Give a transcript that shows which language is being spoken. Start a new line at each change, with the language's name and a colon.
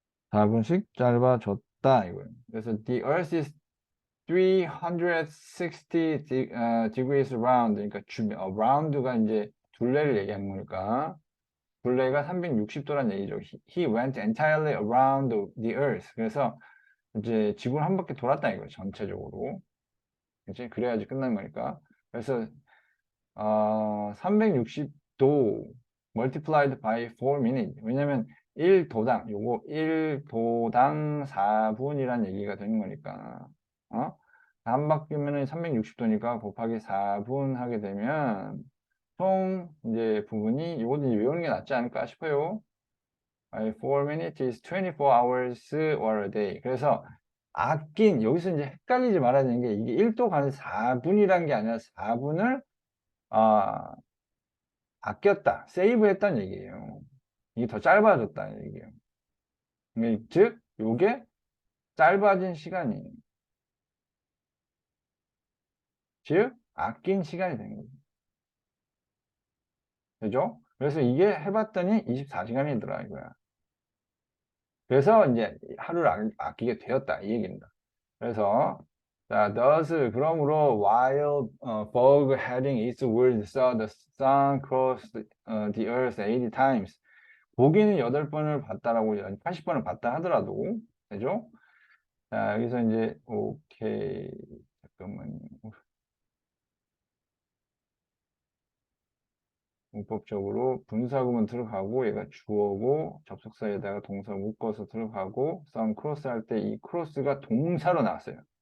Korean: 4분씩 짧아졌다 이거예요. 그래서
English: the earth is 360 degrees round
Korean: 그러니까 round가 이제 둘레를 얘기하는 거니까 둘레가 360도란 얘기죠.
English: He went entirely around the earth.
Korean: 그래서 이제 지구를 한 바퀴 돌았다 이거예요. 전체적으로. 그치? 그래야지 끝나는 거니까. 그래서 360도
English: multiplied by 4 minutes.
Korean: 왜냐면 1도당, 요거 1도당 4분이란 얘기가 되는 거니까. 한 바퀴면은 360도니까 곱하기 4분 하게 되면 총 이제 부분이 요것도 이제 외우는 게 낫지 않을까 싶어요.
English: 4 minutes is 24 hours or a day.
Korean: 그래서 여기서 이제 헷갈리지 말아야 되는 게 이게 1도 가는 4분이란 게 아니라 4분을 아꼈다, 세이브 했다는 얘기예요. 이게 더 짧아졌다는 얘기예요. 즉, 요게 짧아진 시간이에요. 즉, 아낀 시간이 되는 거죠. 그죠? 그래서 이게 해봤더니 24시간이더라, 이거야. 그래서 이제 하루를 아끼게 되었다, 이 얘기입니다. 그래서, 자, 그러므로,
English: while fog heading eastward saw the sun cross the earth 80 times.
Korean: 보기는 8번을 봤다라고, 80번을 봤다 하더라도, 되죠? 자, 여기서 이제, 오케이. 잠깐만요. 문법적으로 분사구문 들어가고 얘가 주어고 접속사에다가 동사 묶어서 들어가고 썸 크로스 할 때 이 크로스가 동사로 나왔어요.